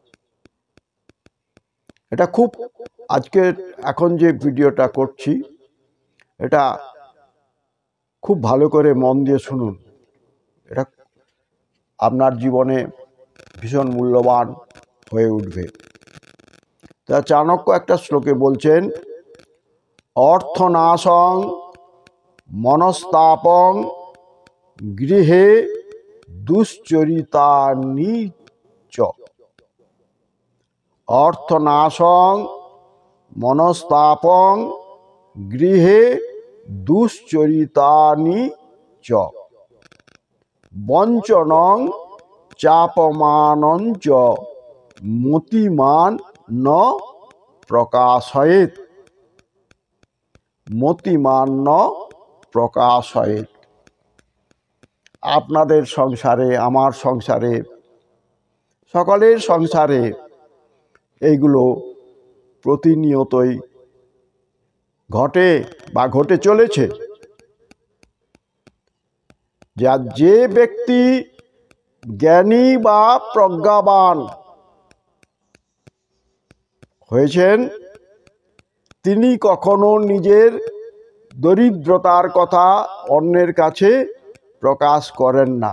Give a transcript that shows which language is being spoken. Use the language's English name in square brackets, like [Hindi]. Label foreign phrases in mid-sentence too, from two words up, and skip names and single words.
[Bangla] এটা খুব আজকের এখন যে ভিডিওটা করছি, এটা খুব ভালো করে মন দিয়ে শুনুন। এটা আপনার জীবনে ভীষণ মূল্যবান হয়ে উঠবে। তা চাণক্য একটা শ্লোকে বলছেন, [Sanskrit] অর্থনাশং মনস্তাপং গৃহে দুশ্চরিতানি চ। অর্থনাশং মনস্তাপং গৃহে দুশ্চরিতানি চ। বঞ্চনং চাপমানং চ মতিমান ন প্রকাশয়েৎ। মতিমান ন প্রকাশয়েৎ। [Bangla] আপনাদের সংসারে, আমার সংসারে, সকলের সংসারে এইগুলো প্রতিনিয়তই ঘটে বা ঘটে চলেছে। যে ব্যক্তি জ্ঞানী বা প্রজ্ঞাবান হয়েছেন, তিনি কখনো নিজের দরিদ্রতার কথা অন্যের কাছে প্রকাশ করেন না।